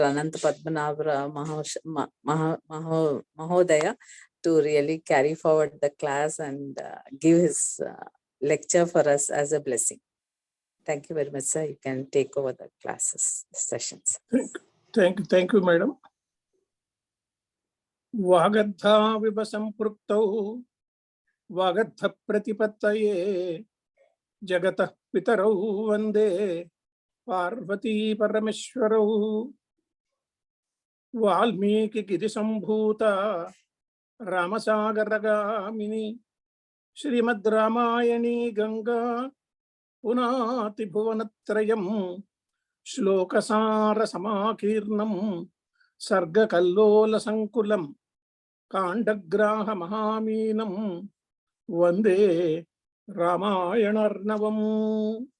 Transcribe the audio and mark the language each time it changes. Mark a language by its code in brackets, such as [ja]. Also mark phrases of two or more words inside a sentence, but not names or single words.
[en] Ananta Padmanabha Mahodaya to really carry forward the class and give his lecture for us as a blessing. Thank you very much, sir. You can take over the classes, sessions. Thank you, madam. [sa] वागर्थाविव सम्पृक्तौ वागर्थप्रतिपत्तये जगतः पितरौ वन्दे पार्वतीपरमेश्वरौ वाल्मीकिगिरिसम्भूता रामसागरगामिनी श्रीमद्रामायणी गङ्गा पुनाति भुवनत्रयम् श्लोकसारसमाकीर्णं सर्गकल्लोलसङ्कुलम् काण्डग्राहमहामीनं वन्दे रामायणार्णवम्.